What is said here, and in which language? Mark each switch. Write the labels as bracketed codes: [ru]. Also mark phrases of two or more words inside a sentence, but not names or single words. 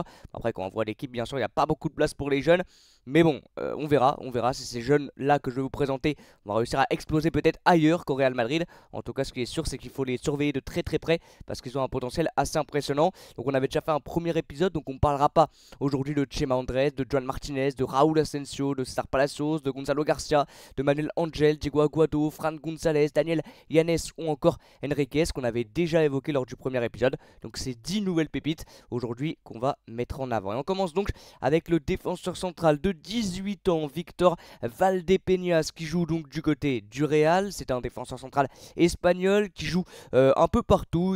[fr] Après quand on voit l'équipe, bien sûr il n'y a pas beaucoup de place pour les jeunes, mais bon, on verra si ces jeunes là que je vais vous présenter vont réussir à exploser peut-être ailleurs qu'au Real Madrid. En tout cas ce qui est sûr, c'est qu'il faut les surveiller de très très près parce qu'ils ont un potentiel assez impressionnant. Donc on avait déjà fait un premier épisode, donc on ne parlera pas aujourd'hui de Chema Andrés, de Joan Martinez, de Raúl Asensio, de César Palacios, de Gonzalo Garcia, de Manuel Angel, Diego Aguado, Fran González, Daniel Yanez ou encore Enriquez, qu'on avait déjà évoqué lors du premier épisode. Donc c'est 10 nouvelles pépites aujourd'hui qu'on va mettre en avant. Et on commence donc avec le défenseur central de 18 ans, Victor Valdepeñas, qui joue donc du côté du Real. C'est un défenseur central espagnol qui joue un peu partout.